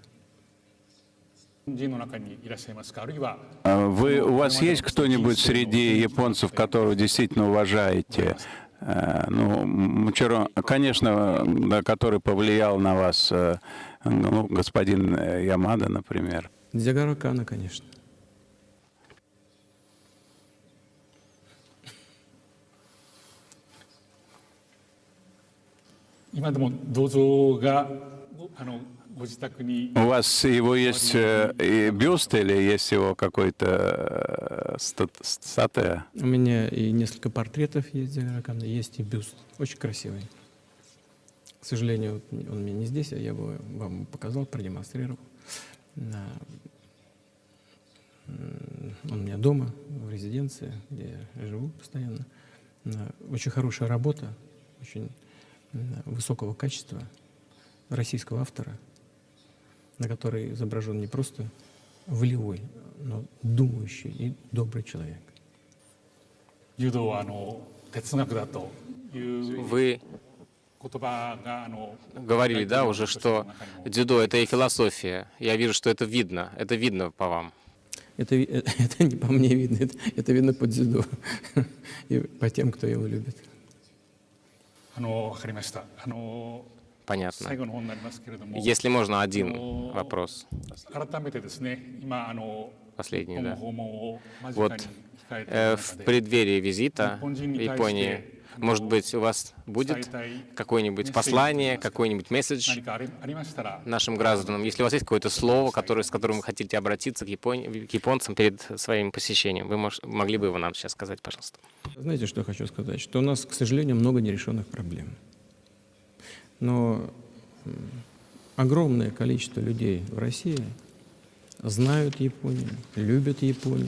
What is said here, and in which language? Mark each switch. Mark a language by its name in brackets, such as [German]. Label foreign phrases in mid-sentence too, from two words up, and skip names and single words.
[Russian] У вас есть кто-нибудь среди японцев, которого действительно уважаете? Конечно, да, который повлиял на вас, господин Ямада, например. Дзигаро Кано, конечно. [Japanese] 今でも銅像がご自宅に [Russian] У вас его есть бюст или есть его какой-то статуя? У меня и несколько портретов есть Дзигаро Кано, есть и бюст. Очень красивый. К сожалению, он у меня не здесь, а я бы вам показал, продемонстрировал. Он у меня дома, в резиденции, где я живу постоянно. Очень хорошая работа, очень высокого качества российского автора, на которой изображен не просто волевой, но думающий и добрый человек. [Japanese] 柔道は哲学だという [Russian] Вы [Japanese] 言葉が [Russian] говорили, да, уже, что дзюдо — это и философия. Я вижу, что это видно по вам. Это не по мне видно, это видно по дзюдо и по тем, кто его любит. [Japanese] わかりました。 [Russian] Понятно. [Japanese] 最後の方になりますけれども、 [Russian] Если можно, один вопрос. [Japanese] 改めてですね、今 [Russian] Последний, [Japanese] 今後 [Russian] да. [Japanese] 訪問を間近 [Russian] Вот [Japanese] に控えている [Russian] в [Japanese] 中で、 [Russian] преддверии визита в Японии, может быть, у вас будет какое-нибудь послание, какой-нибудь месседж [Japanese] 何かありましたら、 [Russian] нашим гражданам? Если у вас есть какое-то слово, с которым вы хотите обратиться к японцам перед своим посещением, вы могли бы его нам сейчас сказать, пожалуйста? Знаете, что я хочу сказать? Что у нас, к сожалению, много нерешенных проблем. Но огромное количество людей в России знают Японию, любят Японию.